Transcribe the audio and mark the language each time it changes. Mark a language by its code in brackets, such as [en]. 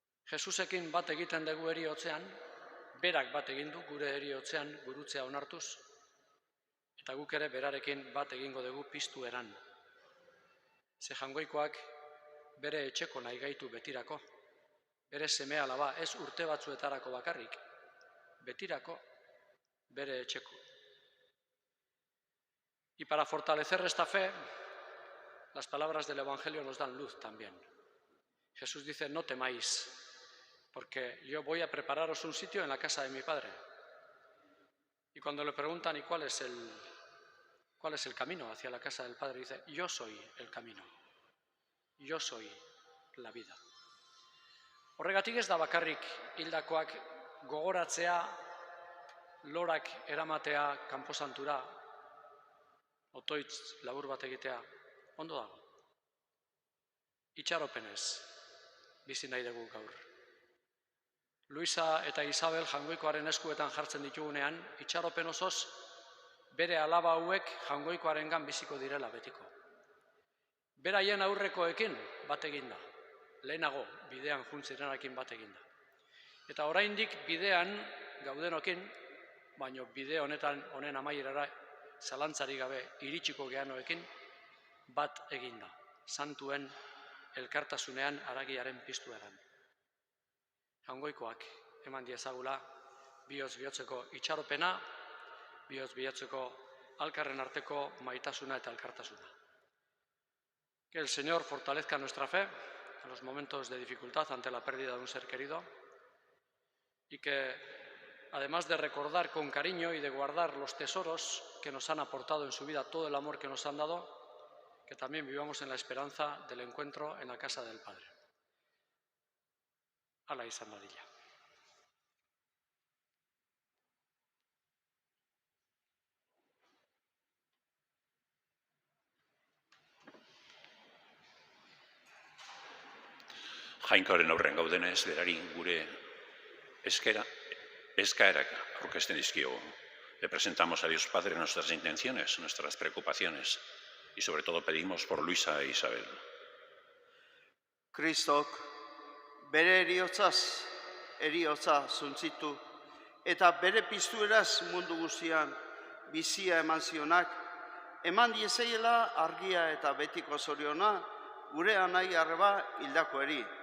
[eu] Jesusekin bat egiten dugu heriotzean, berak bat egin du gure heriotzean gurutzea onartuz, eta guk ere berarekin bat egingo dugu piztu eran. Ze Jaungoikoak bere etxeko nahi gaitu betirako, bere seme alaba ez urte batzuetarako bakarrik, betirako bere etxeko. [es] Y para fortalecer esta fe, las palabras del Evangelio nos dan luz también. Jesús dice, no temáis, porque yo voy a prepararos un sitio en la casa de mi Padre. Y cuando le preguntan, ¿y cuál es el camino hacia la casa del Padre? Dice, yo soy el camino, yo soy la vida. [eu] Horregatik ez da bakarrik hildakoak gogoratzea, lorak eramatea kanposantura, otoitz labur bat egitea, ondo dago. itxaropenez bizi nahi dugu gaur. Luisa eta Isabel Jaungoikoaren eskuetan jartzen ditugunean, itxaropen osoz bere alaba hauek Jaungoikoarengan biziko direla betiko. Beraien aurrekoekin bat eginda, lehenago bidean juntzirenarekin bat eginda. Eta oraindik bidean gaudenokin, baino bide honen amaierara zalantzarik gabe iritsiko geanoekin bat eginda, santuen elkartasunean haragiaren piztueran. Jaungoikoak eman diezagula bihotz bihotzeko itxaropena, bihotz bihotzeko alkarren arteko maitasuna eta elkartasuna. [es] Que el Señor fortalezca nuestra fe en los momentos de dificultad ante la pérdida de un ser querido y que, además de recordar con cariño y de guardar los tesoros que nos han aportado en su vida, todo el amor que nos han dado, que también vivamos en la esperanza del encuentro en la casa del Padre. [eu] Ala izan dadila. Jainkoaren aurren gaudenez, berari gure eskaerak aurkezten dizkiogu. [es] Le presentamos a Dios Padre nuestras intenciones, nuestras preocupaciones y sobre todo pedimos por Luisa e Isabel. [eu] Kristok bere eriotza zuntzitu eta bere piztueraz mundu guztian bizia eman zionak, eman diezaiela argia eta betiko zoriona gure anai arreba hildakoeri.